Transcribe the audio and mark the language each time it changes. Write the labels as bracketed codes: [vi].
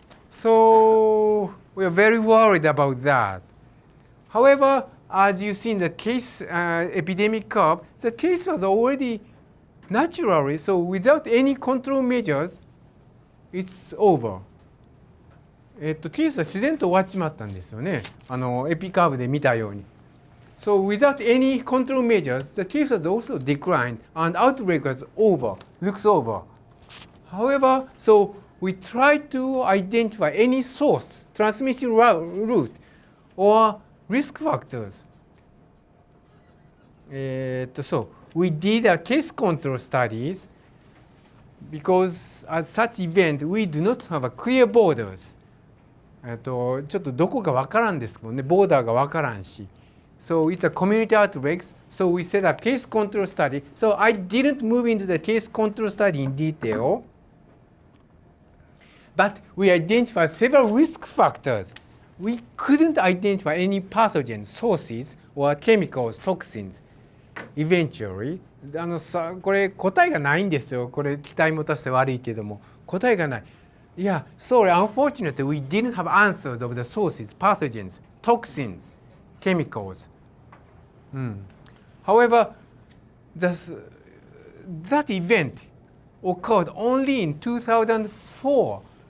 [en] So we are very worried about that. However, as you see in the case epidemic curve, the case was already naturally, so without any control measures, it's over. [ja] ケースは自然と終わっちまったんですよね。エピカーブで見たように。 [en] So without any control measures, the case has also declined and outbreak was looks over. However, so we try to identify any source, transmission route, or risk factors. So we did a case control studies because as such event, we do not have a clear borders. [ja] ちょっとどこかわからんですけどね、ボーダーがわからんし。 [en] So it's a community outbreaks. So we set up case control study. So I didn't move into the case control study in detail. But we identified several risk factors. We couldn't identify any pathogen sources or chemicals, toxins. Eventually. [ja] これ答えがないんですよ。これ期待持たせて悪いけども。答えがない。 [en] Yeah, sorry, unfortunately, we didn't have answers of the sources, pathogens, toxins, chemicals. However, that event occurred only in 2004.